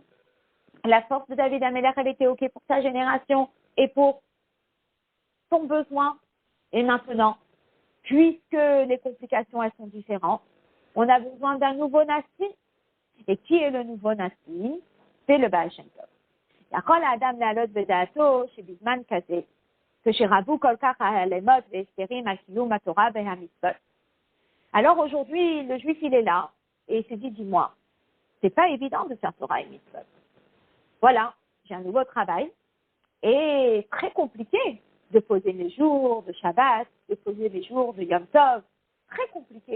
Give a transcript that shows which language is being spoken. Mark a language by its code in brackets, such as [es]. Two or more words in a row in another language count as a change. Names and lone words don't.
[fr] La force de David Ameler, elle était OK pour sa génération et pour son besoin. Et maintenant, puisque les complications, elles sont différentes, on a besoin d'un nouveau Nassi. Et qui est le nouveau Nassi? C'est le Baal Shem Tov. [he] יכול האדם לעלות בדעתו שבזמן כזה, כשרבו כל כך ההלמות והסתרים על קיום התורה והמצוות. [fr] Alors aujourd'hui, le juif, il est là, et il se dit, dis-moi, c'est pas évident de faire Torah et mitzvot. Voilà, j'ai un nouveau travail, et très compliqué de poser mes jours de Shabbat, de poser mes jours de [he] יום טוב, [fr] très compliqué.